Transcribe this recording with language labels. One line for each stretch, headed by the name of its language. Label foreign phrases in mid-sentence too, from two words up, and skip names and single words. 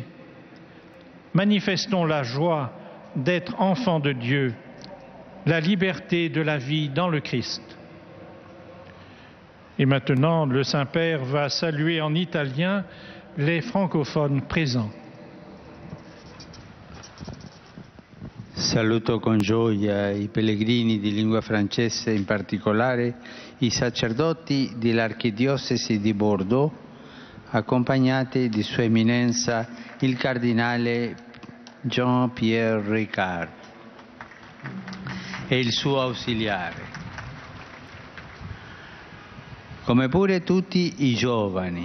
French: Manifestons la joie d'être enfants de Dieu, la liberté de la vie dans le Christ. Et maintenant, le Saint-Père va saluer en italien les francophones présents.
Italian: Saluto con gioia i pellegrini di lingua francese, in particolare i sacerdoti dell'Archidiocesi di Bordeaux, accompagnati di Sua Eminenza il Cardinale Jean-Pierre Ricard e il suo ausiliare, come pure tutti i giovani.